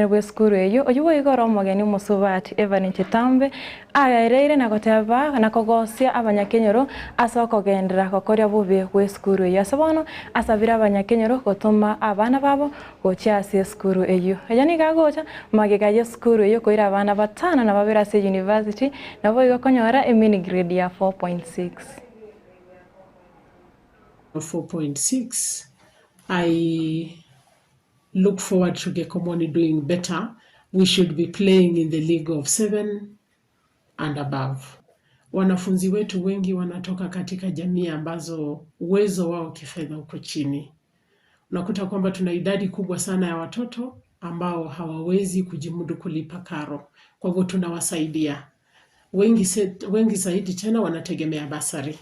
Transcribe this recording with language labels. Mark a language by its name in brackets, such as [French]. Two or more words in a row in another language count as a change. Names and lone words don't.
[Gusii] bwe skuru eyo oyo igoro mogeni musubati Evan Chetambe ayaire na goteba na kogosia abanyakenyoro asoko gendera kokoria bube bwe skuru eyo asabono asabira abanyakenyoro gotuma abana babo gochase skuru eyo yani gagocha magega ya skuru eyo koira abana batana na babira se university na bo igokonyora emini grade ya 4.6 4.6. [English] I look forward to Getembe doing better. We should be playing in the league of 7 and above. [Swahili] Wanafunzi wetu wengi wanatoka katika jamii ambazo uwezo wao kifedha uko chini. Unakuta kwamba tuna idadi kubwa sana ya watoto ambao hawawezi kujimudu kulipa karo. Kwa hivyo tunawasaidia. Wengi zaidi tena wanategemea basari.